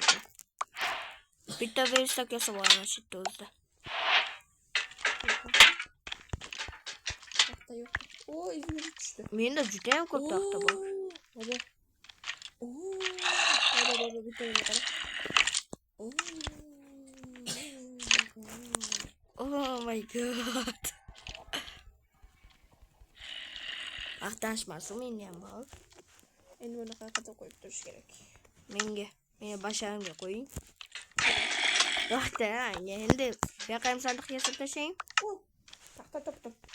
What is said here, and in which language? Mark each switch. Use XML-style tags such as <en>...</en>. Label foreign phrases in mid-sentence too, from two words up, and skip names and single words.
<uz>Bitta verstak yasab olaman shu yerda o'zida. Taxta yo'q. O, izmir tushdi. Menda juda ham ko'p taxta bor. Baba. Baba bitta yana qara.</uz> <en>Oh my god.</en> <uz>Axtanishmasin menda ham bor. Endi buni qayerga qo'yib turish kerak? Meni basharimga qo'ying. Yo'qda, endi bu yoqqa ham sandiq yasab tashlang. Taxta topdim.</uz>